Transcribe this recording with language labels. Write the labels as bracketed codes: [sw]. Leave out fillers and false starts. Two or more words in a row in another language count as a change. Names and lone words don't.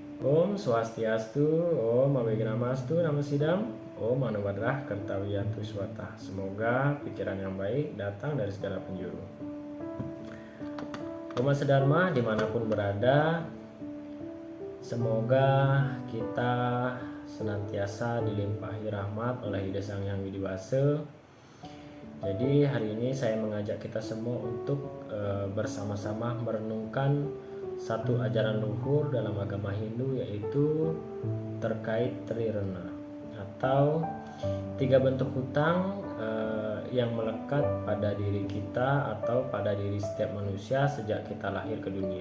[sa] ॐ स्वस्त्यस्तु ॐ अविघ्नमस्तु नमो सिद्धम् ॐ आनोभद्राः क्रतवोयन्तु विश्वतः. [id] Semoga pikiran yang baik datang dari segala penjuru. Umat sedharma dimanapun berada, semoga kita senantiasa dilimpahi rahmat oleh Ida Sang Hyang Widiwasa. Jadi hari ini saya mengajak kita semua untuk bersama-sama merenungkan satu ajaran luhur dalam agama Hindu, yaitu terkait Trirana atau 3 bentuk hutang yang melekat pada diri kita atau pada diri setiap manusia sejak kita lahir ke dunia.